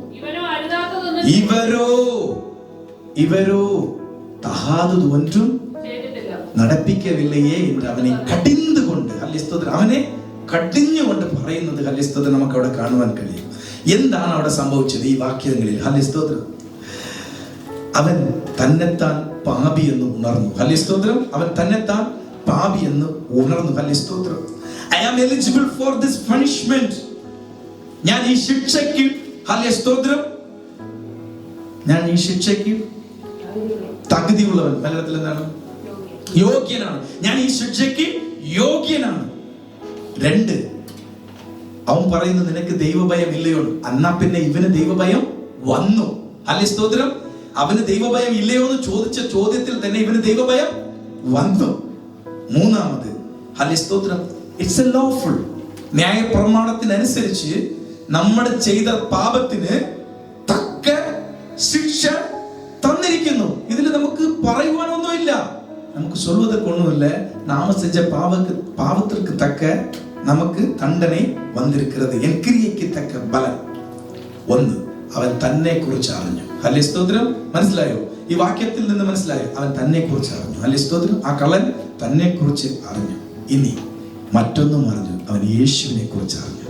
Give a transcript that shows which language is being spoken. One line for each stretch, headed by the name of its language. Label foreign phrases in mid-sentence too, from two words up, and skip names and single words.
Malayalam: ഇവരോ തഹാദത് ഒന്നും നടപ്പിക്കവില്ലയേ എന്ന് അവനെ കടിഞ്ഞുകൊണ്ട്, ഹല്ലേലൂയ, അവനെ കടിഞ്ഞുകൊണ്ട് പറയുന്നത് ഹല്ലേലൂയ നമുക്ക് അവിടെ കാണുവാൻ കഴിയും. എന്താണ് അവിടെ സംഭവിച്ചത് ഈ വാക്യങ്ങളിൽ? ഹല്ലേലൂയ, അവൻ തന്നെത്താൻ പാപി എന്ന് ഉണർന്നു. ഹല്ലേലൂയ, അവൻ തന്നെത്താൻ പാപി എന്ന് ഉണർന്നു. ഹല്ലേലൂയ,
English: I am eligible for this punishment.
Malayalam: ഞാൻ ഈ ശിക്ഷയ്ക്ക്, ഹല്ലേലൂയ, ഞാൻ ഈ ശിക്ഷയ്ക്ക് തകുതിയുള്ളവൻ. മലയാളത്തിൽ എന്താണ്? യോഗ്യനാണ്. ഞാൻ ഈ ശിക്ഷയ്ക്ക് യോഗ്യനാണ്. 2, അവൻ പറയുന്നത് നിനക്ക് ദൈവഭയം ഇല്ലയോ? എന്നാ പിന്നെ ഇവന് ദൈവഭയം വന്നു. ഹല്ലേലൂയ, അവന് ദൈവഭയം ഇല്ലയോ എന്ന് ചോദിച്ച ചോദ്യത്തിൽ തന്നെ ഇവന് ദൈവഭയം വന്നു. 3, ഹല്ലേലൂയ,
English: it's a lawful.
Malayalam: ന്യായപ്രമാണത്തിനനുസരിച്ച് നമ്മൾ ചെയ്ത പാപത്തിന് തക്ക ശിക്ഷ തന്നിരിക്കുന്നു. ഇതിൽ നമുക്ക് പറയുവാനൊന്നുമില്ല, നമുക്ക്
Tamil: சொல்வதற்கு ஒண்ணுமில்ல. நாம செஞ்ச பாவத்திற்கு தக்க നമുക്ക് தண்டனை വന്നിരിക്കുന്നത്.
Malayalam: എൻ ക്രിയയ്ക്ക് തക്ക ബലം. 1, അവൻ തന്നെ കുറിച്ച് അറിഞ്ഞു. ഹല്ലേലൂയ, മനസ്സിലായോ? ഈ വാക്യത്തിൽ നിന്ന് മനസ്സിലായോ? അവൻ തന്നെ കുറിച്ച് അറിഞ്ഞു. ഹല്ലേലൂയ, ആ കള്ളൻ തന്നെ കുറിച്ച് അറിഞ്ഞു. ഇനി മറ്റൊന്നും അറിഞ്ഞു, അവൻ യേശുവിനെ കുറിച്ച് അറിഞ്ഞു.